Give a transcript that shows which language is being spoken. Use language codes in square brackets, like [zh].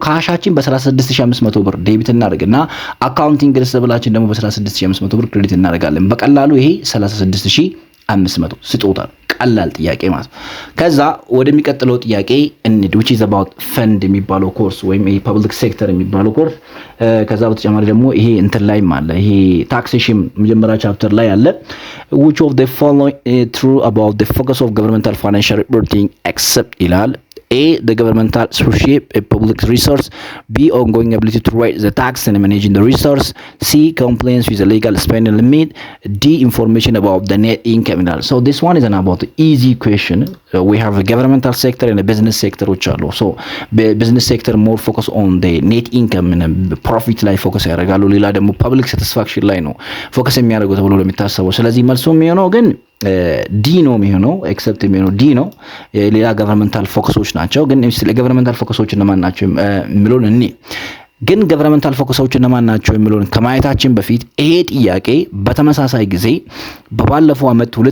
[am] ካሻችን በ36500 ብር ዴቢት እናደርግና አካውንቲንግ ሪሲቨብላችን ደግሞ በ36500 ብር ክሬዲት እናደርጋለን። በቀላሉ ይሄ 36500 ስጦታ ቀላል ጥያቄ ማለት ነው። ከዛ ወደሚቀጥለው ጥያቄ እንሂድ [en] which is about fund [am] የሚባለው ኮርስ ወይም ይሄ ፐብሊክ ሴክተር የሚባለው ኮርስ። ከዛ በተጨማሪ ደግሞ ይሄ እንትን ላይ ማለት ይሄ ታክሴሽን መጀመሪያ ቻፕተር ላይ አለ [en] which of the following true about the focus of governmental financial reporting except [am] ይላል A. [en] The governmental stewardship a public resource. B. Ongoing ability to raise the tax and managing the resource. C. Compliance with the legal spending limit. D. Information about the net income. So this one is an about easy question. We have a governmental sector and a business sector which are low. So business sector more focus on the net income and profit [am] ላይ ፎከስ ያደርጋሉ። ሌላ ደግሞ ፐብሊክ ሳቲስፋክሽን ላይ ነው ፎከስ የሚያደርጉ ተብሎ ለሚታሰበው። ስለዚህ መልሱ የሚሆነው ግን ዲ ነው የሚሆነው ኤክሰፕት የሚሆነው ዲ ነው። ሌላ ገቨርንመንታል ፎከሶች ናቸው። ግን ስለ ገቨርንመንታል ፎከሶች እነማን ናቸው የሚሉን እኔ ግን ገቨርንመንታል ፎከሶች እነማን ናቸው የሚሉን ከማየታችን በፊት ይሄ ጥያቄ በተመሳሳይ ጊዜ በባለፈው አመት